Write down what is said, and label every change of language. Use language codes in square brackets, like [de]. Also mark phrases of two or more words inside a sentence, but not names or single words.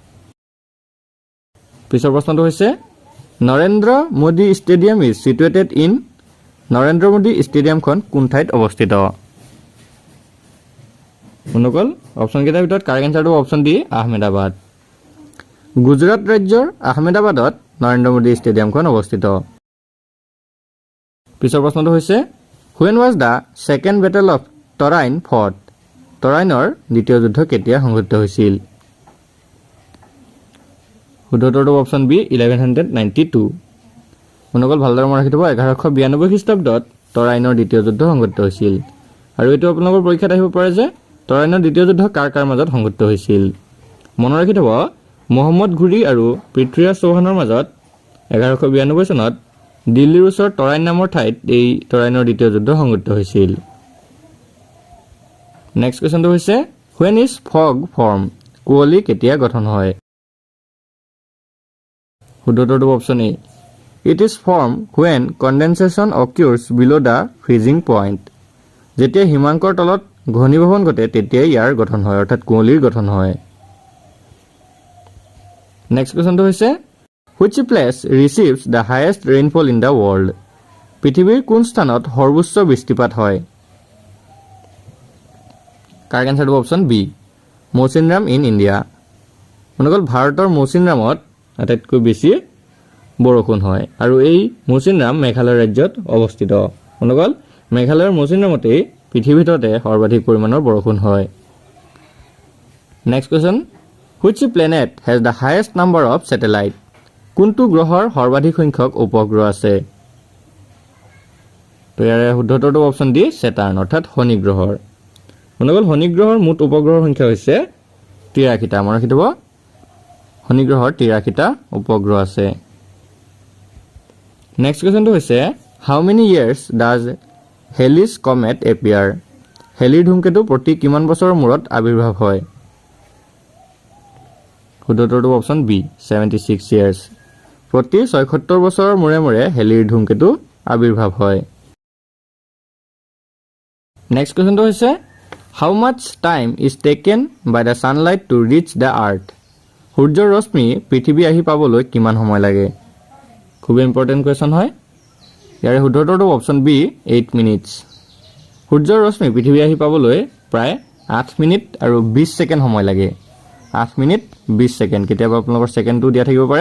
[as] পিছৰ প্ৰশ্নটো হৈছে নৰেন্দ্ৰ মোদী ষ্টেডিয়াম [en] is situated in [as] নৰেন্দ্ৰ মোদী ষ্টেডিয়ামখন কোন ঠাইত অৱস্থিত অনুকল অপচন কেইটাৰ ভিতৰত [en] correct answer option D [as] আহমেদাবাদ গুজৰাট ৰাজ্যৰ আহমেদাবাদত নৰেন্দ্ৰ মোদী ষ্টেডিয়ামখন অৱস্থিত পিছৰ প্ৰশ্নটো হৈছে [en] When was the second battle of Torain fought? [as] তৰাইনৰ দ্বিতীয় যুদ্ধ কেতিয়া সংঘটিত হৈছিল? [en] শুদ্ধটোৰ option B 1192। [as] মনোকল ভালদৰে মনত ৰাখি থব 1192 খ্ৰীষ্টাব্দত তৰাইনৰ দ্বিতীয় যুদ্ধ সংঘটিত হৈছিল। আৰু এইটো আপোনালোকৰ পৰীক্ষাত আহিব পাৰে যে তৰাইনৰ দ্বিতীয় যুদ্ধ কাৰ কাৰ মাজত সংঘটিত হৈছিল। মনত ৰাখি থব মহম্মদ ঘুৰি আৰু পৃথ্বীৰাজ চৌহানৰ মাজত 1192 চনত দিল্লীৰ ওচৰত তৰাইন নামৰ ঠাইত এই তৰাইনৰ দ্বিতীয় যুদ্ধ সংঘটিত হৈছিল। [en] next question হৈছে When is fog form? [as] কুঁৱলী কেতিয়া গঠন হয়? শুদ্ধটোৰ [en] option A It is formed when condensation occurs below the freezing point. [as] যেতিয়া হিমাংকৰ তলত ঘনীভৱন ঘটে তেতিয়াই ইয়াৰ গঠন হয় অৰ্থাৎ কুঁৱলীৰ গঠন হয়। [en] next question হৈছে Which place receives the highest rainfall in the world? [as] পৃথিৱীৰ কোন স্থানত সৰ্বোচ্চ বৃষ্টিপাত হয়? [en] Correct answer option B Mawsynram in India. [as] মনোকল ভাৰতৰ মৌচিনৰামত আটাইতকৈ বেছি বৰষুণ হয় আৰু এই মৌচিনৰাম মেঘালয় ৰাজ্যত অৱস্থিত। মনোকল মেঘালয়ৰ মৌচিনৰামতেই পৃথিৱীৰ ভিতৰতে সৰ্বাধিক পৰিমাণৰ বৰষুণ হয়। [en] next question Which planet has the highest number of satellite? [as] কোনটো গ্ৰহৰ সৰ্বাধিক সংখ্যক উপগ্ৰহ আছে? তো ইয়াৰে শুদ্ধটোৰ [en] option D Saturn [as] অৰ্থাৎ শনি গ্ৰহৰ। মনোকল শনি গ্ৰহৰ মুঠ উপগ্ৰহৰ সংখ্যা হৈছে 83টা। মনত ৰাখি থব শনি গ্ৰহৰ 83টা উপগ্ৰহ আছে। [en] next question হৈছে How many years does Halley's comet appear? [as] হেলিৰ ধূমকেতু প্ৰতি কিমান বছৰৰ মূৰত আবিৰ্ভাৱ হয়? [en] শুদ্ধটোৰ option B 76 years। [as] প্ৰতি 76 বছৰৰ মূৰে মূৰে হেলিৰ ধূমকেতু আবিৰ্ভাৱ হয়। [en] next question হৈছে How much time is taken by the sunlight to reach the earth? [as] সূৰ্যৰ ৰশ্মি পৃথিৱী আহি পাবলৈ কিমান সময় লাগে? [en] খুব important question [as] হয়। ইয়াৰে শুদ্ধটোৰ [en] option B 8 minutes। [as] সূৰ্যৰ ৰশ্মি পৃথিৱী আহি পাবলৈ প্ৰায় 8 মিনিট আৰু 20 ছেকেণ্ড সময় লাগে। 8 মিনিট 20 ছেকেণ্ড কেতিয়াবা আপোনালোকৰ ছেকেণ্ডটো দিয়া থাকিব পাৰে।